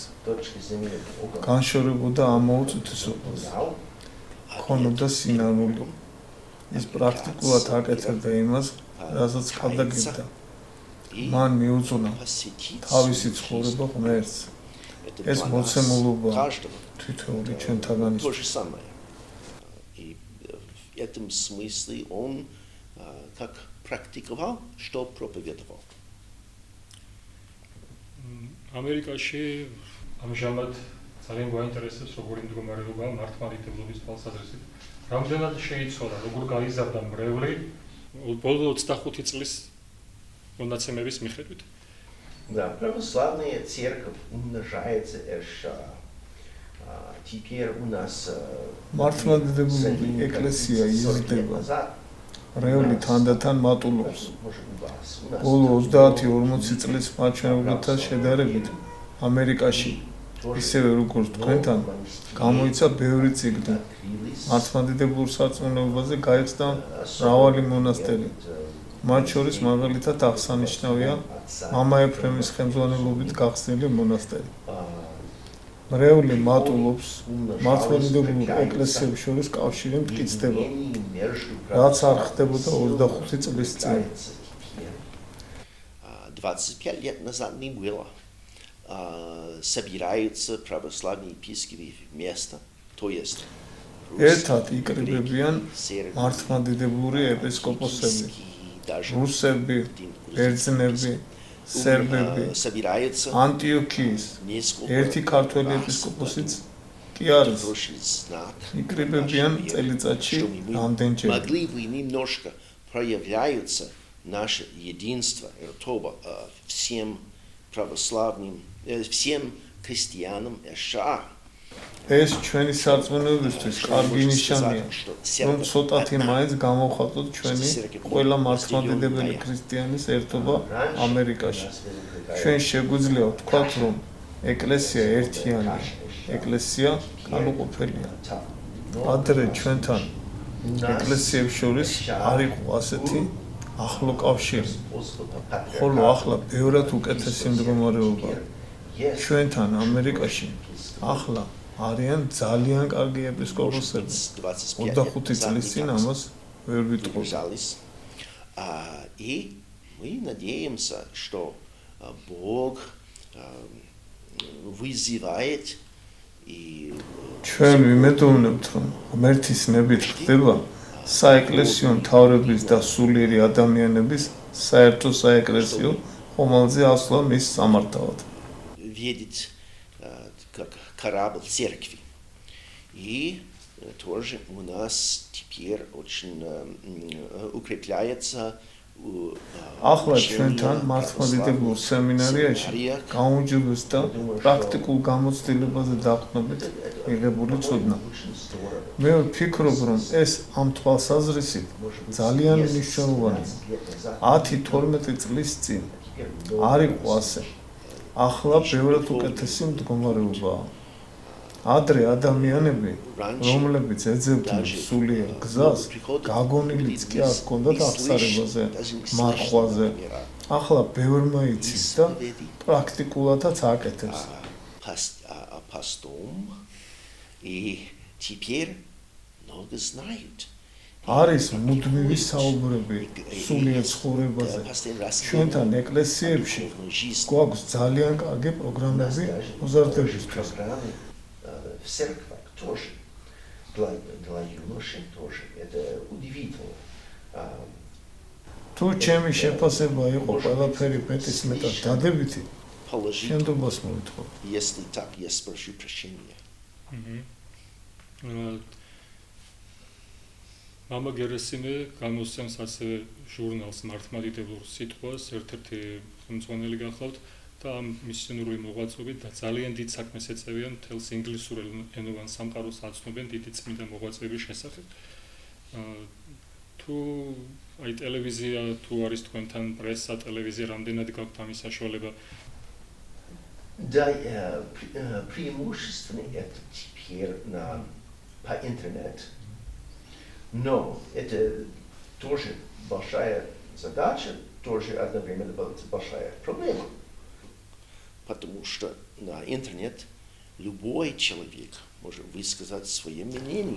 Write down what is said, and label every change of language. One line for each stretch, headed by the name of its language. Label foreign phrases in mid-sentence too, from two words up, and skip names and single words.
Georgian: განშორებოდა ამავე წუთისობას. ქონოდა სინანული. ის პრაქტიკულად აკეთებდა იმას, რასაც ხადაგებდა. მან მიუძღვნა თავისი ცხოვრება ღმერთს. ეს მოცემულობა თითოეული ჩვენთაგან
Russian: То же самое. И в этом смысле он как практиковал, что проповедовал.
Georgian: ამერიკაში ამჟამად ძალიან გვაინტერესებს როგორი მდგომარეობაა მართლმადიდებლობის თვალსაზრისით. რამდენად შეიცვალა, როგორ გაიზარდა მრევლი ბოლო 25 წლის მონაცემების მიხედვით.
Russian: Да, православная церковь умножается аж теперь у нас
Georgian: მართლმადიდებლური ეკლესია იზრდება. მრევლი თანდათან მატულობს. ბოლო 30-40 წლის მაჩვენებლთან შედარებით ამერიკაში ისევე როგორც თქვენთან გამოიცა ბევრი წიგნი. მართლმადიდებლურ სარწმუნოებაზე გაიხსნა მრავალი მონასტერი. მათ შორის მაგალითად აღსანიშნავია მამა ეფრემის ხელმძღვანელობით გახსნილი მონასტერი. მრევლი მატულობს მართლმადიდებლურ ეკლესიებს შორის კავშირი მტკიცდება, რაც არ ხდებოდა 25 წლის წინ.
Russian: 25 лет назад не было. Собираются православные епископы вместо, то есть
Georgian: ერთად იკრიბებიან მართლმადიდებლური ეპისკოპოსები, რუსები, ბერძნები, სერბები, ანტიოქიის ერთი ქართველი ეპისკოპოსიც კი არის.
Russian: хороший знак.
Georgian: იკრიბებიან წელიწადში რამდენჯერ.
Russian: Могли бы немножко проявляются наше единство, всем православным, всем христианам США.
Georgian: ეს ჩვენი სარწმუნოებისთვის კარგი ნიშანია, რომ ცოტათი მაინც გამოვხატოთ ჩვენი ყველა მართლმადიდებელი ქრისტიანის ერთობა ამერიკაში. ჩვენ შეგვიძლია ვთქვათ, რომ ეკლესია ერთიანია, ეკლესია განუყოფელია. ადრე ჩვენთან ეკლესიებს შორის არ იყო ასეთი ახლო კავშირი, ხოლო ახლა ბევრად უკეთესი მდგომარეობა. ჩვენთან ამერიკაში ახლა არიან ძალიან კარგი ეპისკოპოსები. 25 წლის წინ ამას ვერ ვიტყოდი.
Russian: И мы надеемся, что Бог вызывает и
Georgian: ჩვენ ვიმედოვნებთ, რომ ღმერთის ნებით ხდება საეკლესიო მთავრების და სულიერი ადამიანების საერთო საეკლესიო ხომალდზე ასვლა მის სამართავად.
Russian: видит как корабль церкви. И тоже у нас теперь очень укрепляется
Georgian: ახლა ჩვენთან მართლმადიდებულ სემინარიაში გაუმჯობეს და პრაქტიკულ გამოცდილებაზე დაყრდნობით მიღებული ცოდნა. მე ვფიქრობ, რომ ეს ამ თვალსაზრისით ძალიან მნიშვნელოვანია. 10-12 წლის წინ არ იყო ასე. ახლა ბევრად უკეთესი მდგომარეობაა. ადრე ადამიანები, რომლებიც ეძებდნენ სულიერ გზას, გაგონილიც კი არ ჰქონდათ აღსარებაზე, მარხვაზე. ახლა ბევრმა იცის და პრაქტიკულადაც აკეთებს.
Russian: И теперь много знают.
Georgian: არის მუდმივი საუბრები სულიერ ცხოვრებაზე. ჩვენთან ეკლესიებში გვაქვს ძალიან კარგი პროგრამები მოზარდებისთვის.
Russian: В церквах тоже, для юношей тоже. Это удивительно.
Georgian: თუ ჩემი შეფასება იყო ყველაფერი მეტისმეტად დადებითი, შემდგომს მოვიტყო.
Russian: Если так, я спрошу прощения.
Georgian: მამა გერესიმე გამოსცემს ასევე ჟურნალს მართლმადიდებლურ სიტყვას, ერთ-ერთი ხელმძღვანელი გახლავთ და ამ მისიონერული მოღვაწეობით და ძალიან დიდ საქმეს ეწევიან მთელს ინგლისურ ენოვან სამყაროს აცნობენ დიდი წმინდა მოღვაწეების შესახებ. თუ აი ტელევიზია, თუ არის თქვენთან პრესა, ტელევიზია, რამდენად გაქვთ ამის საშუალება?
Russian: Да, преимущественно это теперь по интернету. Но это тоже большая задача, тоже одновременно большая проблема. Потому что на интернет любой человек может высказать свое мнение.